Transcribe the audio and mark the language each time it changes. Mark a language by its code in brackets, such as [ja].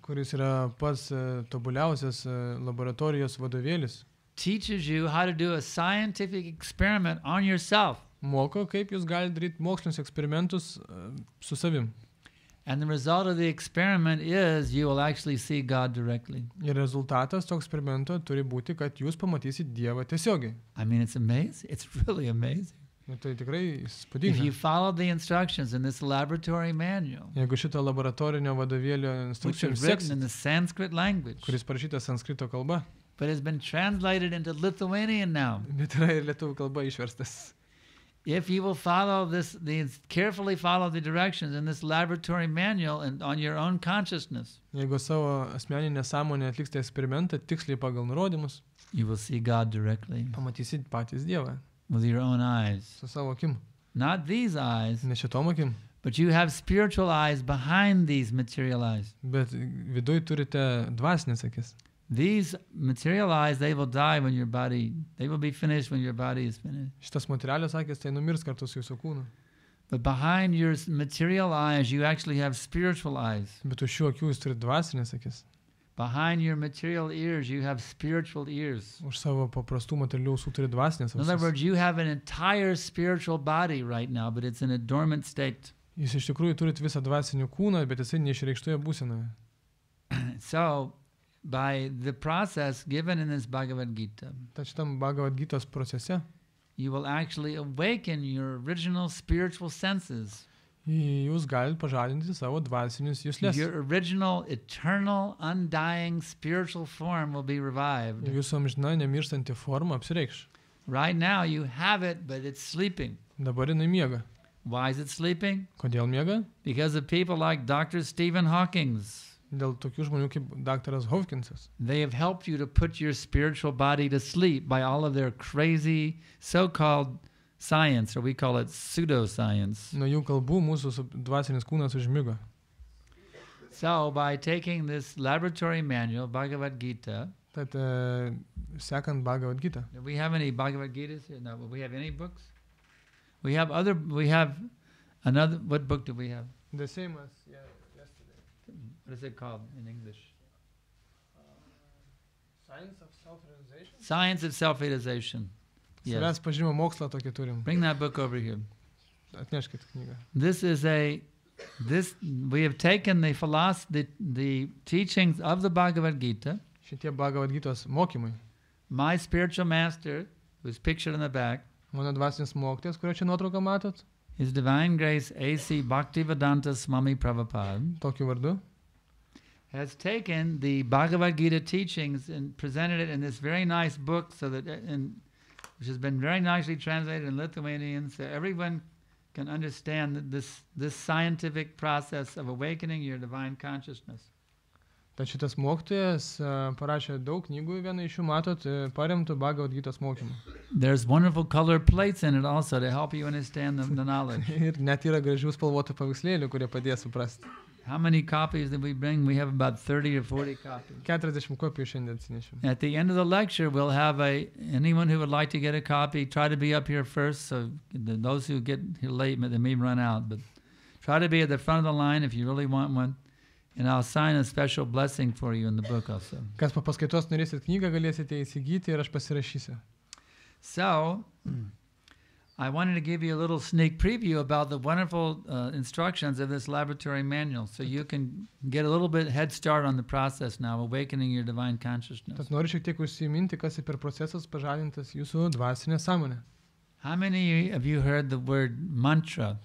[lt] kuris yra pats tobuliausias laboratorijos vadovėlis, [en] teaches you how to do a scientific experiment on yourself. [lt] moko, kaip jūs galite daryti mokslinius eksperimentus su savim. [en] And the result of the experiment is you will actually see God directly. [lt] Ir rezultatas to eksperimento turi būti, kad jūs pamatysit Dievą tiesiogiai. [en] I mean, it's amazing. It's really amazing. [lt] Ir tai tikrai [en] If [lt] įspūdinga. [en] you follow the instructions in this laboratory manual, [lt] Jeigu šito laboratorinio vadovėlio [en] which [lt] instrukcijų [en] is written [lt] seksit, [en] in the Sanskrit language, [lt] kuris parašytas sanskrito kalba, [en] but has been translated into Lithuanian now. [lt] bet yra ir lietuvių kalba išverstas. [en] If you will carefully follow the directions in this laboratory manual and on your own consciousness, [lt] Jeigu savo asmeninę sąmonę atliksite eksperimentą tiksliai pagal nurodymus, [en] you will see God directly [lt] pamatysit patys Dievą [en] with your own eyes. [lt] su savo akim. [en] Not these eyes, [lt] Ne šitom akim, [en] but you have spiritual eyes behind these material eyes. [lt] bet viduj turite dvasinės akis. [en] These material eyes, they will die when they will be finished when your body is finished. [lt] Šitas materialios akis tai numirs kartu su jūsų kūnu. [en] But behind your material eyes, you actually have spiritual eyes. [lt] Bet už šių akių jūs turite dvasinės akis. [en] Behind your material ears, you have spiritual ears. [lt] Už savo paprastų materialių ausų turite dvasinės [en] In other [lt] ausis. [en] words, you have an entire spiritual body right now, but it's in a dormant state. [lt] Jūs iš tikrųjų turite visą dvasinį kūną, bet jisai neišreikštoje būsenoje. [en] So, by the process given in this Bhagavad Gita, [lt] Tad šitam Bhagavad Gitos procese [en] you will actually awaken your original spiritual senses. [lt] jūs galite pažadinti savo dvasinius juslės. [en] Your original, eternal, undying spiritual form will be revived. [lt] Jūsų amžina nemirštanti forma apsireikš. [en] Right now you have it, but it's sleeping. [lt] Dabar jinai miega. [en] Why is it sleeping? [lt] Kodėl miega? [en] Because of people like Dr. Stephen Hawking. [lt] Dėl tokių žmonių kaip daktaras Hopkinsas. [en] They have helped you to put your spiritual body to sleep by all of their crazy so-called science, or we call it pseudoscience. [lt] Nuo jų kalbų mūsų dvasinis kūnas užmigo. [en] So by taking this laboratory manual, Bhagavad Gita, [lt] Tad sekant Bhagavad Gita. [en] Do we have any Bhagavad Gitas here? No, but we have any books? We have another, what book do we have? The same as yesterday. What is it called in English? Science of Self-Realization. Science of Self-Realization. Yes. [lt] Savęs pažinimo mokslą tokį turim. [en] Bring that book over here. [lt] Atneškit knygą. [en] We have taken the teachings of the Bhagavad Gita. [lt] Šitie Bhagavad Gitos mokymai. [en] My spiritual master, who's pictured in the back, [lt] Mano dvasinis mokytojas, kurio čia nuotrauką matot, [en] His Divine Grace A.C. Bhaktivedanta Swami Prabhupada, [lt] tokiu vardu, [en] has taken the Bhagavad Gita teachings and presented it in this very nice book, which has been very nicely translated in Lithuanian, so everyone can understand this scientific process of awakening your divine consciousness. [lt] Tad šitas mokytojas parašė daug knygų, vieną iš jų matot, paremtų Bhagavad Gitos mokymą. [en] There's wonderful colored plates in it also to help you understand the knowledge. [lt] Ir net yra gražių spalvotų paveikslėlių, kurie padės suprasti. [en] How many copies did we bring? We have about 30 or 40 copies. [lt] 40 kopijų šiandien atsinešėm. [en] At the end of the lecture, we'll have anyone who would like to get a copy, try to be up here first, so those who get here late, they may run out, but try to be at the front of the line if you really want one. And I'll sign a special blessing for you in the book also. [lt] Kas po paskaitos norėsit knygą, galėsite įsigyti ir aš pasirašysiu. [en] So, I wanted to give you a little sneak preview about the wonderful instructions of this laboratory manual, so you can get a little bit head start on the process now, awakening your divine consciousness. [lt] Tad noriu šiek tiek užsiminti, kas per procesas pažadintas jūsų dvasinė sąmonė. [en] How many of you heard the word mantra?